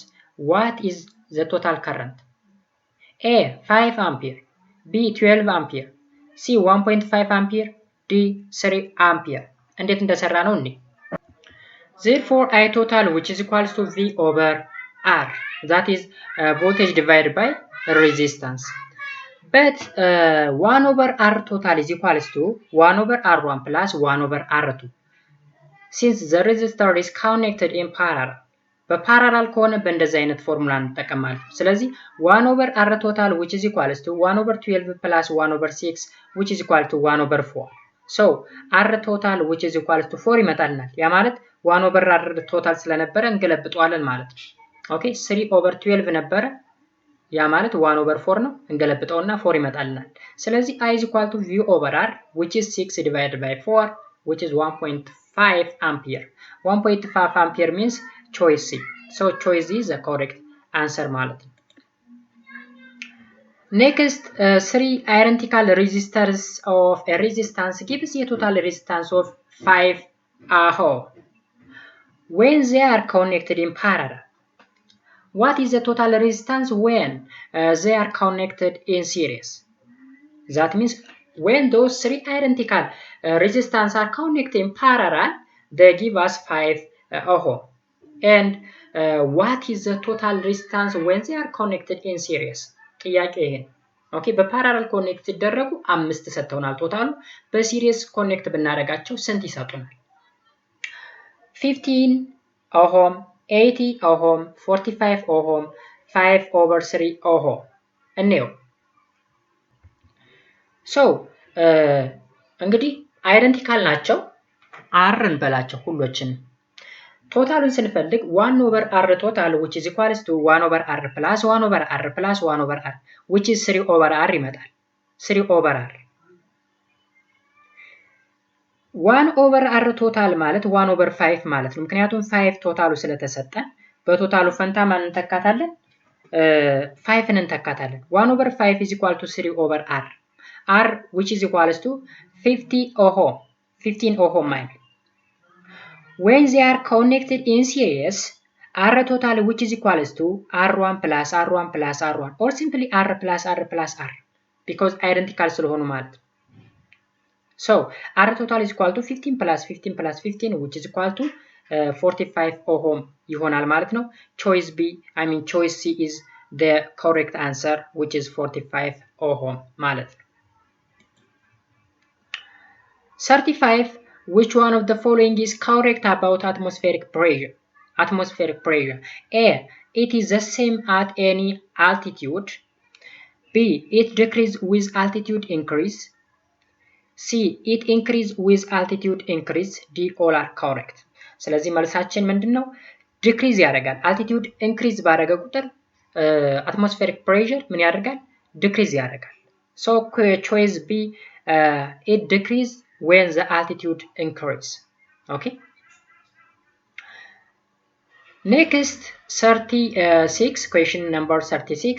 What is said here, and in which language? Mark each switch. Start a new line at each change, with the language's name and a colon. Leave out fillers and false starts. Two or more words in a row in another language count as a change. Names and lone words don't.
English: What is the total current? A 5 ampere, B 12 ampere, C 1.5 ampere, D 3 ampere.
Amharic: እንዴት እንደሰራ ነው እንዴ?
English: Therefore I total which is equals to V over R, that is voltage divided by resistance. But 1 over R total is equals to 1 over R1 plus 1 over R2. Since the resistor is connected in parallel,
Amharic: በፓራላል ከሆነ በእንደዚህ አይነት ፎርሙላ እንጠቀማለን። ስለዚህ
English: 1 over R total which is equals to 1 over 12 plus 1 over 6 which is equal to 1 over 4. So r total which is equals to 4
Amharic: ይመጣልናል። ያ ማለት
English: 1 over r total
Amharic: ስለነበረ እንገለብጠዋለን ማለት ነው። ኦኬ
English: 3 over 12
Amharic: ነበረ። ያ ማለት
English: 1 over 4
Amharic: ነው። እንገለብጠውና 4 ይመጣልናል። ስለዚህ
English: i is equal to v over r which is 6 divided by 4 which is 1.5 ampere. 1.5 ampere means choice C. So choice is the correct answer
Amharic: ማለት ነው።
English: Next, 3 identical resistors of a resistance gives a total resistance of 5 ohm when they are connected in parallel. What is the total resistance when they are connected in series? That means when those 3 identical resistors are connected in parallel, they give us 5 ohm. And what is the total resistance when they are connected in series?
Amharic: ጥያቄ ይሄ ነው። ኦኬ በፓራላል ኮኔክት ሲደረጉ 5 ሰጥተውናል ቶታሉ። በሲሪስ ኮኔክት ብናደርጋቸው ስንት ይሰጡናል?
English: 15 ኦህም 80 ኦህም 45 ኦህም 5 over 3 ኦህም
Amharic: እንየው። ሶ እንግዲህ አይደንቲካል ናቸው። አር እንበላቸው ሁሎችን። ቶታሉን ስንፈልግ
English: 1 over r total which is equals to 1 over r plus 1 over r plus 1 over r which is 3 over r ይመጣል። 3 over r 1 over r total
Amharic: ማለት
English: 1 over 5
Amharic: ማለት ነው። ምክንያቱም 5 ቶታሉ ስለተሰጠ በቶታሉ ፈንታ ማን እንተካታለን?
English: 5 እንተካታለን። 1 over 5 is equal to 3 over r. r which is equals to 50 ohm 15 ohm ማለት when they are connected in series, r total which is equals to r1 plus r1 plus r1 or simply r plus r plus r because identical
Amharic: ስለሆኑ ማለት ነው።
English: So r total is equal to 15 plus 15 plus 15 which is equal to 45 ohm
Amharic: ይሆናል ማለት ነው።
English: Choice B, I mean choice C is the correct answer which is 45 ohm
Amharic: ማለት ነው።
English: 35 Which one of the following is correct about atmospheric pressure? Atmospheric pressure. A. It is the same at any altitude. B. It decreases with altitude increase. C. It increases with altitude increase. D. All are correct.
Amharic: ስለዚህ መልሳችን ምንድነው? ዲክሪዝ ያደርጋል። አልቲቲዩድ ኢንክሪዝ ባደረገ ቁጥር
English: atmospheric pressure
Amharic: ምን ያደርጋል?
English: ዲክሪዝ ያደርጋል። So choice B, it decreases when the altitude increase. Okay. Next 36, question number 36.